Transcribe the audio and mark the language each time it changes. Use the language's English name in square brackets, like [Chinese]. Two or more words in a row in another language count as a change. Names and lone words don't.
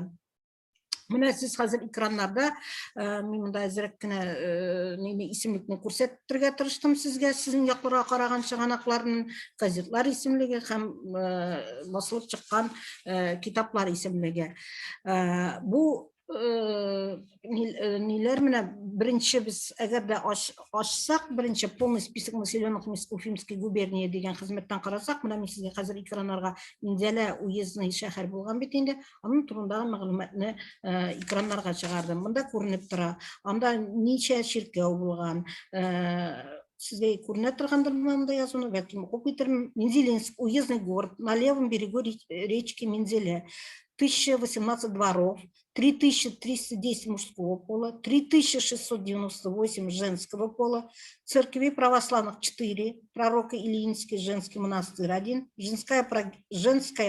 [Tatar] Менә сез хәзер экраннарда, мин монда әзрәк кенә исемлекне күрсәтергә тырыштым сезгә, сезнең якларга караган чыганакларның газетлар исемлеге һәм басылып чыккан китаплар исемлеге. Бу ниләр менә беренче без әгәр дә ачсак, беренче [Russian] полный список населенных мест Уфимской губернии [Tatar] дигән хезмәттән карасак, менә мин сезгә хәзер экраннарга Минзәлә уездный шәһәр булган бит инде, аның турындагы мәгълүматны экраннарга чыгардым. Монда күренеп тора. Анда ничә чиркәү булган, сезгә күренә торгандыр монда язуны, бәлки укып китерим. [Russian] Мензелинск, уездный город, на левом берегу речки Мензеле. 1018 дворов, 3310 мужского пола, 3698 женского пола, церквей православных 4, пророка Ильинский женский монастырь 1, женская